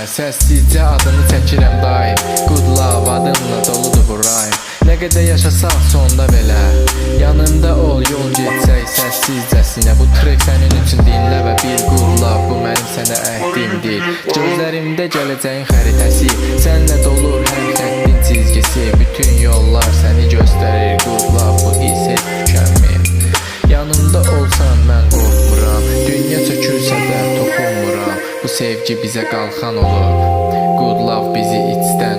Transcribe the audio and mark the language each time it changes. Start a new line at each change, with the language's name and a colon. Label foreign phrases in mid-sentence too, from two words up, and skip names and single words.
Azerbaijani: Səssizcə adını çəkirəm daim,
English: good love
Azerbaijani: adınla doludur bu rayim. Nə qədər yaşasaq sonda belə, yanımda ol yol getsək səssizcəsinə. Bu trek sənin üçün dinlə və bir
English: good love,
Azerbaijani: bu mənim sənə əhdimdir. Gözlərimdə gələcəyin xəritəsi, sənlə dolur hər xəttin çizgisi. Bütün yollar səni göstərir,
English: good love
Azerbaijani: bu his heç tükənmir. Yanımda olsan mən qorxmuram, dünya çökürsə də toxunmuram. Bu sevgi bizə qalxan olur,
English: good love
Azerbaijani: bizi iç